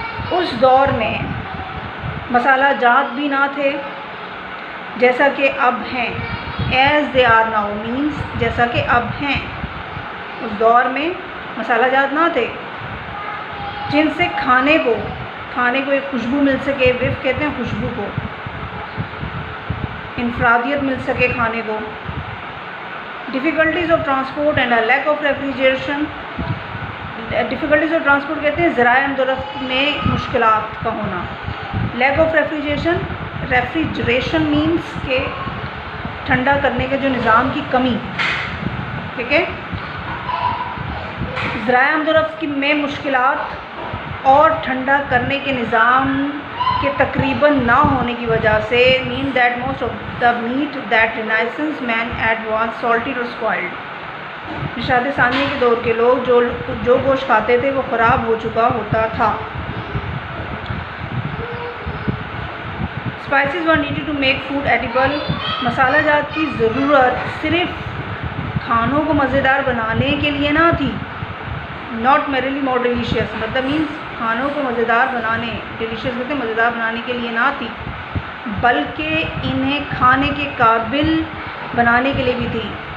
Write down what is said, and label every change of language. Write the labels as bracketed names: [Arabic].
[Urdu] اس دور میں مسالہ جات بھی نہ تھے جیسا کہ اب ہیں. [English] as they are now means [Urdu] جیسا کہ اب ہیں. اس دور میں مسالہ جات نہ تھے جن سے کھانے کو ایک خوشبو مل سکے. وف کہتے ہیں خوشبو کو, انفرادیت مل سکے کھانے کو. [English] Difficulties of transport and a lack of refrigeration. Difficulties of transport [Urdu] کہتے ہیں ذرائع آمد و رفت میں مشکلات کا ہونا. [English] leak of refrigeration means [Urdu] کہ ٹھنڈا کرنے کے جو نظام کی کمی. ٹھیک ہے, ذرائع آمد و رفت میں مشکلات اور ٹھنڈا کرنے کے نظام کے تقریباً نہ ہونے کی وجہ سے [English] mean that most of the meat that Renaissance man had was salted or spoiled. [Urdu] نشاط ثانیہ کے دور کے لوگ جو گوشت کھاتے تھے وہ خراب ہو چکا ہوتا تھا. [English] Spices were needed to make food edible. [Urdu] مسالہ جات کی ضرورت صرف کھانوں کو مزیدار بنانے کے لیے نہ تھی. [English] not merely more delicious [Urdu] مطلب means کھانوں کو مزیدار بنانے, ڈیلیشیس کہتے ہیں مزیدار بنانے کے لیے نہ تھی, بلکہ انہیں کھانے کے قابل بنانے کے لیے بھی تھی.